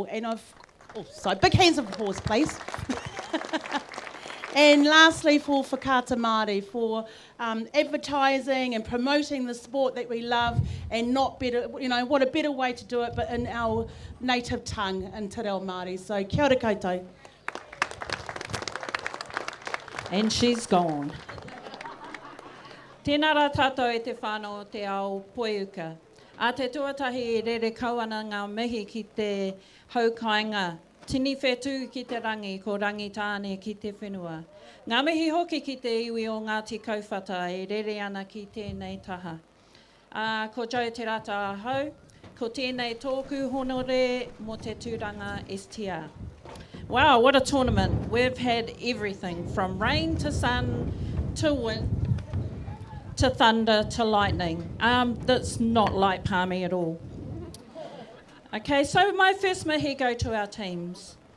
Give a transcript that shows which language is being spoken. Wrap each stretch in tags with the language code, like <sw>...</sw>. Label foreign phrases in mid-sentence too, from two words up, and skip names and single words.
<en>And big hands of applause, please. And lastly, for Whakaata Māori, for advertising and promoting the sport that we love, and not better, what a better way to do it, but in our native tongue, in Te Reo Māori. So</en> <mi>kia ora koutou.</mi> <en>And she's gone.</en> <mi>Tēnā rā tātou e te whānau o te ao poiuka. A te tuatahi e rere kauana ngā mihi ki te haukainga. Tini whetū ki te rangi, ko rangi tāne ki te whenua. Ngā mihi hoki ki te iwi o Ngāti Kauwhata e rere ana ki tēnei taha. Ko Joe te rata ahau, ko tēnei tōku honore mo te tūranga STR.</mi> <en>Wow, what a tournament. We've had everything from rain to sun to wind to thunder to lightning. That's not like Palmy at all. Okay, so my first mihi go to our teams.</en>